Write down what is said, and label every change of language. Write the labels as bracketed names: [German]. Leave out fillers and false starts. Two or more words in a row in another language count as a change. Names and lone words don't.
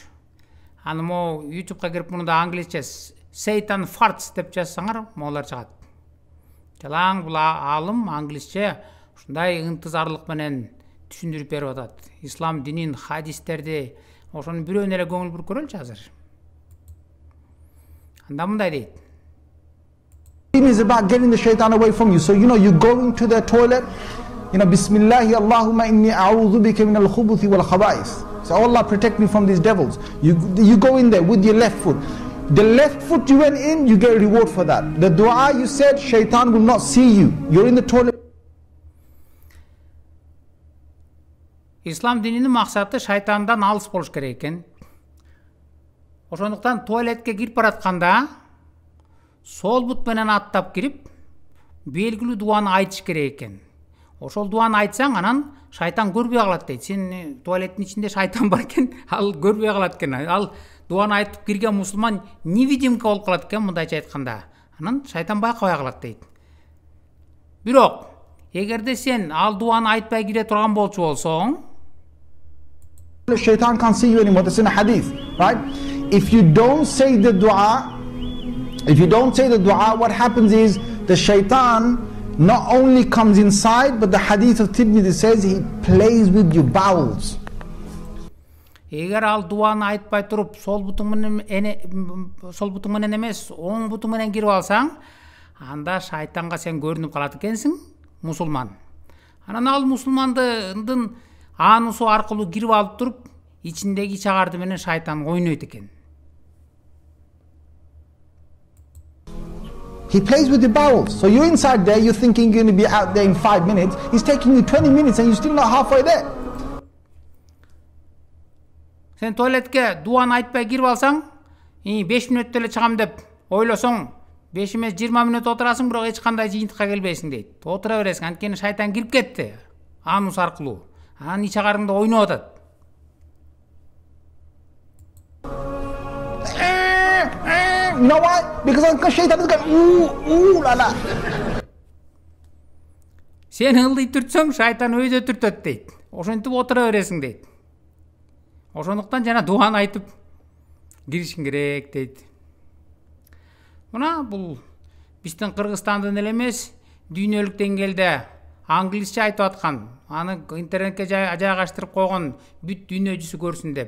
[Kyrgyz] Аны мо YouTube'га кирип муну да англисче [English] Satan farts [Kyrgyz] деп жазсаңар, могулар чыгат. Жалаң бул аалым англисче ушундай ынтызарлык менен түшүндүрүп берип атат. Ислам динин, хадистерди, ошонун бирөөнө эле көңүл буруп көрөлүчү азыр. Анда мындай дейт. [English] It is about getting the shaitan away from you. So, you're going to the toilet, [Arabic] بسم الله اللهم إني أعوذ بك من الخبث والخبائث. [English] So, Allah protect me from these devils. You go in there with your left foot. The left foot you went in, you get a reward for that. The dua you said, shaitan will not see you. You're in the toilet. [Kyrgyz] Ислам дининин максаты шайтандан алыс болуш керек экен. Ошондуктан туалетке кирип баратканда сол бут менен аттап кирип, белгилүү дуаны айтыш керек экен. Ошол дуаны айтсаң, анан шайтан көрбөй калат дейт. Сен туалеттин ичинде шайтан бар экен, ал көрбөй калат экен. Ал дуаны айтып кирген мусулман невидимка болуп калат экен, мындайча айтканда. Анан шайтан байкабай калат дейт. Бирок, эгерде сен ал дуаны айтпай кире турган болчу болсоң, [English] Shaitan can't see you anymore. That's in a hadith, right? If you don't say the dua, what happens is the shaitan not only comes inside, but the hadith of Tirmidhi says he plays with your bowels. [Kyrgyz] Эгер ал дуаны айтпай туруп, сол бутуң менен эмес, оң бутуң менен кирип алсаң, анда шайтанга сен көрүнүп калат экенсиң, мусулман. Анан ал мусулмандын анусу аркылуу кирип алып туруп, ичиндеги чагарды менен шайтан ойнойт экен. [English] He plays with your bowels. So you're inside there, you're thinking you're going to be out there in 5 minutes. He's taking you 20 minutes and you're still not halfway there. [Kyrgyz] Сен туалетке дуаны айтпай кирип алсаң, 5 мүнөттө эле чыгам деп ойлосоң, 5 эмес 20 мүнөт отурасың, бирок эч кандай жыйынтыкка келбейсиң дейт. Отура бересиң, анткени шайтан кирип кетти анус аркылуу. Анан ич агарыңда ойноп атат. [English] You know why? Because shaitan is going, ooh, la la. [Kyrgyz] Сен ылдый түртсөң, шайтан өзү түртөт дейт. Ошентип отура бересиң дейт. Ошондуктан жана дуаны айтып киришиң керек дейт. Мына бул биздин Кыргызстандын эле эмес, дүйнөлүк деңгээлде англисче айтып аткан, аны интернетке жайгаштырып койгон бүт дүйнө жүзү көрсүн деп.